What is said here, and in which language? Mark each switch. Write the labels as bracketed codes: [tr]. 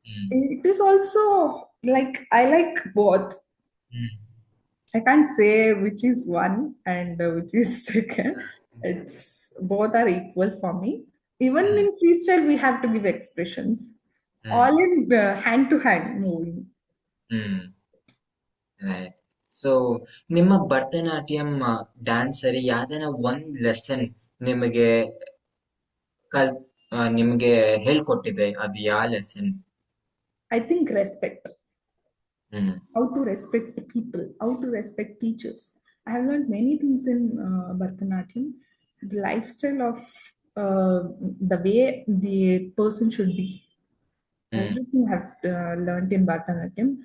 [en] It is also like I like both. I can't say which is one and which is second. It's both are equal for me. Even in freestyle, we have to give expressions, all in hand to hand moving. Right. [kn] So ನಿಮ್ಮ Bharatanatyam dancer ಯಾವ್ದಾನ ಒಂದ್ lesson ನಿಮಗೆ ನಿಮ್ಗೆ ಹೇಳ್ಕೊಟ್ಟಿದೆ, ಅದು ಯಾವ lesson? [en] I think respect. How to respect people, how to respect teachers. I have learned many things in Bharatanatyam. The lifestyle of the way the person should be. Hmm. Everything I've learned in Bharatanatyam.